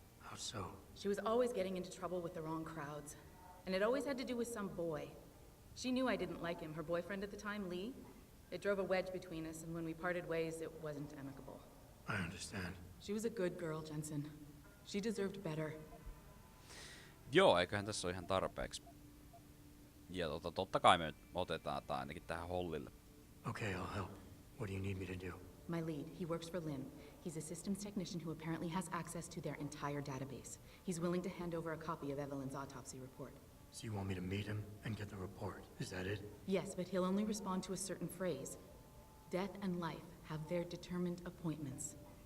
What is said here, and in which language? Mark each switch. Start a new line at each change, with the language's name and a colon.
English: How so? She was always getting into trouble with the wrong crowds. And it always had to do with some boy. She knew I didn't like him. Her boyfriend at the time, Lee, it drove a wedge between us, and when we parted ways, it wasn't amicable. I understand. She was a good girl, Jensen. She deserved better.
Finnish: Joo, eiköhän tässä ole ihan tarpeeksi. Ja totta kai me nyt otetaan tää ainakin tähän hollille.
English: Okay, I'll help. What do you need me to do? My lead, he works for Lim. He's a systems technician who apparently has access to their entire database. He's willing to hand over a copy of Evelyn's autopsy report. So you want me to meet him and get the report? Is that it? Yes, but he'll only respond to a certain phrase. Death and life have their determined appointments.